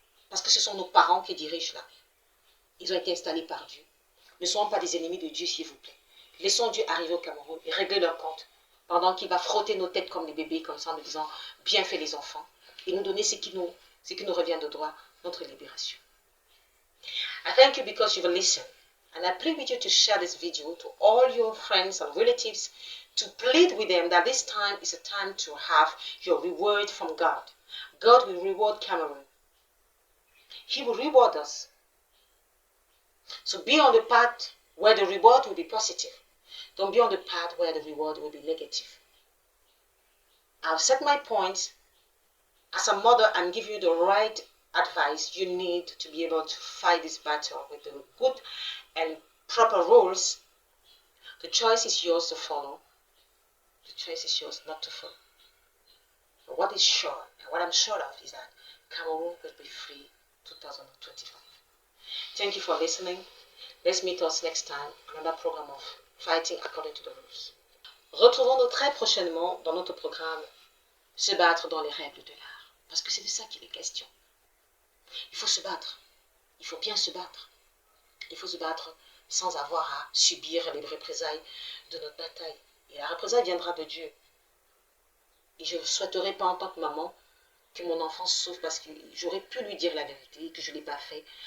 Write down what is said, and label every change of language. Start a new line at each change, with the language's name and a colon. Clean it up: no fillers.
French: Parce que ce sont nos parents qui dirigent là. Ils ont été installés par Dieu. Ne soyons pas des ennemis de Dieu, s'il vous plaît. Laissons Dieu arriver au Cameroun et régler leur compte. Pendant qu'il va frotter nos têtes comme les bébés, comme ça, en nous disant, bien fait les enfants. Et nous donner ce qui nous revient de droit, notre libération.
English: I thank you because you've listened. And I plead with you to share this video to all your friends and relatives, to plead with them that this time is a time to have your reward from God. God will reward Cameroon. He will reward us. So be on the path where the reward will be positive. Don't be on the path where the reward will be negative. I've set my points. As a mother, and give you the right advice. You need to be able to fight this battle with the good and proper rules. The choice is yours to follow. The choice is yours not to follow. But what is sure, and what I'm sure of, is that Cameroon will be free 2025. Thank you for listening. Let's meet us next time on another program of Fighting According to the Rules.
French: Retrouvons-nous très prochainement dans notre programme Se battre dans les règles de l'art. Parce que c'est de ça qu'il est question. Il faut se battre. Il faut bien se battre. Il faut se battre sans avoir à subir les représailles de notre bataille. Et la représaille viendra de Dieu. Et je ne souhaiterais pas en tant que maman que mon enfant souffre parce que j'aurais pu lui dire la vérité, que je ne l'ai pas fait.